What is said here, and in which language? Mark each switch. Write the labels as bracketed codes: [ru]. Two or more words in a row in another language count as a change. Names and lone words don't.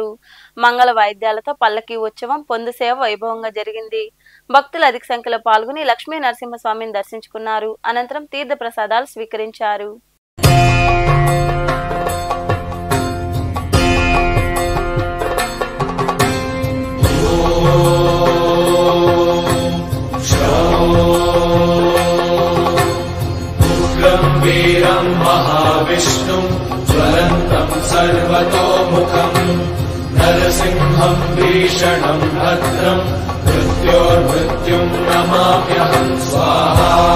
[te] మంగళ వాయిద్యాలతో పల్లకీ ఉత్సవం, పొందు సేవ వైభవంగా జరిగింది. భక్తులు అధిక సంఖ్యలో పాల్గొని లక్ష్మీ నరసింహస్వామిని దర్శించుకున్నారు. అనంతరం తీర్థ ప్రసాదాలు స్వీకరించారు. [sa] वीरं महाविष्णुं ज्वलन्तं सर्वतोमुखं नरसिंहं भीषणं भद्रं मृत्योर्मृत्युं नमाम्यहं स्वाहा।